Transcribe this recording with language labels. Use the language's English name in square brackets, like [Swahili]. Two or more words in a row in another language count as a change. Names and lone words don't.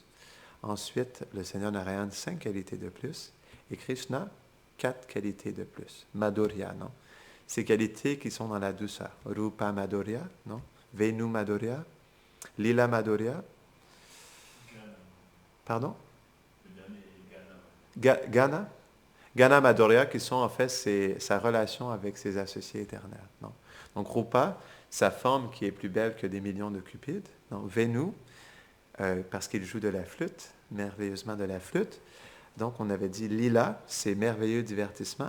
[French] Ensuite, le Seigneur Narayan, 5 qualités de plus. Et Krishna, 4 qualités de plus. Madhurya, non? ces qualités qui sont dans la douceur. [Sanskrit] रूप माधुर्य, [French] non? [Sanskrit] वेणु माधुर्य, लीला माधुर्य. [French] Pardon? Le dernier est Ghana. Gana? [Sanskrit] गन माधुर्य, [French] qui sont en fait sa relation avec ses associés éternels. Non? Donc Rupa, sa forme qui est plus belle que des millions de cupides. Donc Venu, parce qu'il joue de la flûte, merveilleusement de la flûte. Donc on avait dit Lila, ses merveilleux divertissements.